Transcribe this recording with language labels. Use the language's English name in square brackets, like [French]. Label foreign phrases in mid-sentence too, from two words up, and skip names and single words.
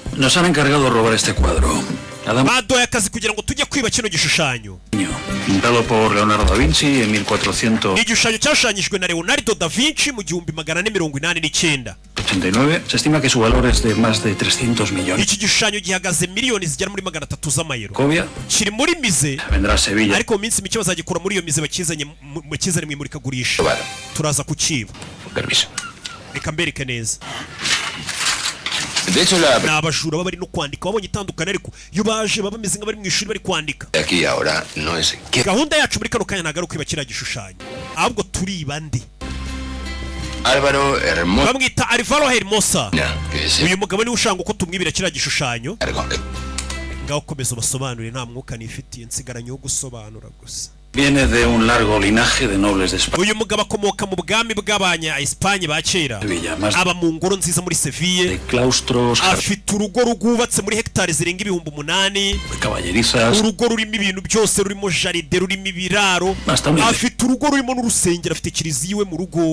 [Spanish] Nos han encargado de robar este cuadro. [Kinyarwanda] baduhaye akazi kugira ngo tujye kwiba kino gishushanyo. [Spanish] Pintado por Leonardo da Vinci en 1400. [Kinyarwanda] Ni igishushanyo cyashushanyijwe na Leonardo da Vinci mu 1489. [Spanish] Se estima que su valor es de más de 300 millones. [Kinyarwanda] Iki gishushanyo gihagaze miliyoni zigera muri 300 z'amayero. Covia Kiri muri mize. [Spanish] vendrá a Sevilla. [Kinyarwanda] Ariko mu minsi mike bazagikura muri iyo mize bakizanye mu imurikagurisha. Turaza kukiba. [Spanish] Permiso. [Kinyarwanda] Reka mbereke neza. [Spanish] De hecho, [Kinyarwanda] ni abajura bari no kwandika babonye itandukanye, ariko iyo baje baba bameze nk'abari mu ishuri bari kwandika. [Spanish] Aquí ahora no es [Kinyarwanda] gahunda yacu muri kano kanya ntabwo ari ukwiba kiriya gishushanyo, ahubwo turiba ndi Álvaro Hermosa. bamwita Alvaro Hermosa. Uyu mugabo niwe ushanga uko tumwibira kiriya gishushanyo. Ngaho komeza basobanurire, nta mwuka nifitiye, nsigaranye wo gusobanura gusa. [Spanish] Viene de un largo linaje de nobles de España. [Kinyarwanda] Uyu mugabo akomoka mu bwami bw'abanya Espagne ba kera, aba mu ngoro nziza muri Seville, afite urugo rwubatse muri hegitari zirenga 8,000, [Spanish] caballerizas, [Kinyarwanda] urugo rurimo ibintu byose, rurimo jaride, rurimo ibiraro, afite urugo rurimo n'urusengero, afite kiliziya iwe mu rugo.